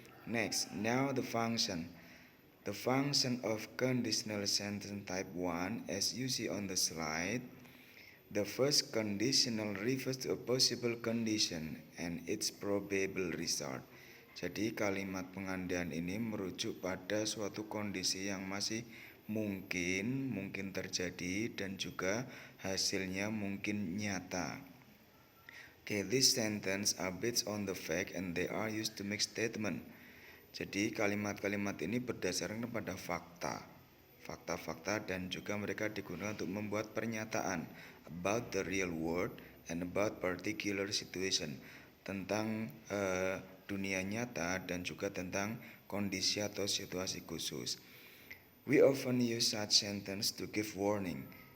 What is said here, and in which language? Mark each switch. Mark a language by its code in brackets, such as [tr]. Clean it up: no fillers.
[en] Next, now the function. The function of conditional sentence type 1 as you see on the slide. The first conditional refers to a possible condition and its probable result. [id] Jadi kalimat pengandaian ini merujuk pada suatu kondisi yang masih mungkin terjadi dan juga hasilnya mungkin nyata. [en] This sentence are based on the fact and they are used to make statement. [id] Jadi kalimat-kalimat ini berdasarkan pada fakta dan juga mereka digunakan untuk membuat pernyataan [en] about the real world and about particular situation, [id] tentang dunia nyata dan juga tentang kondisi atau situasi khusus. [en] We often use such sentence to give warning.